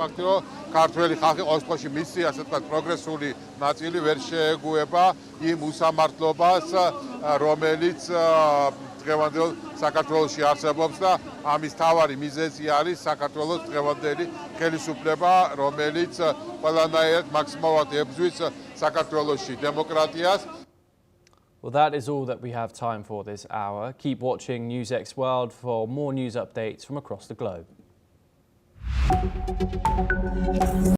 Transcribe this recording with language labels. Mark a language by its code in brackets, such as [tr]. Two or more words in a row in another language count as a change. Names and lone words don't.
[ka] ფაქტი რომ ქართველი ხალხი ყოველთვის მისი ასე ვთქვათ პროგრესული ნაწილი ვერ შეეგუება იმ უსამართლობას, რომელიც დღევანდელ საქართველოში არსებობს და ამის მთავარი მიზეზი არის საქართველოს დღევანდელი ხელისუფლება, რომელიც ყველანაირად მაქსიმალურად ებრძვის საქართველოში დემოკრატიას. [en] Well, that is all that we have time for this hour. Keep watching NewsX World for more news updates from across the globe.